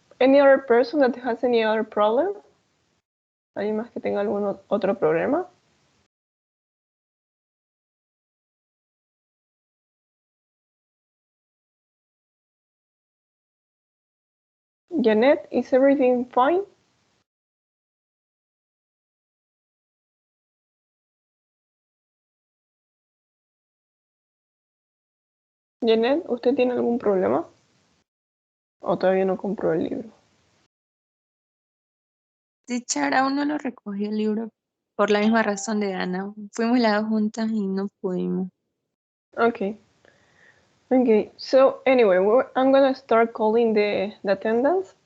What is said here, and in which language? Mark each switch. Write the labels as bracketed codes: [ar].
[en] Any other person that has any other problem? [es] ¿Alguien más que tenga algún otro problema? [en] Janet, is everything fine? [es] Janet, ¿usted tiene algún problema? ¿O todavía no compró el libro? Teacher, aún no lo recogí el libro por la misma razón de Ana. Fuimos las dos juntas y no pudimos. [en] Okay. Okay, so anyway, I'm gonna start calling the attendance.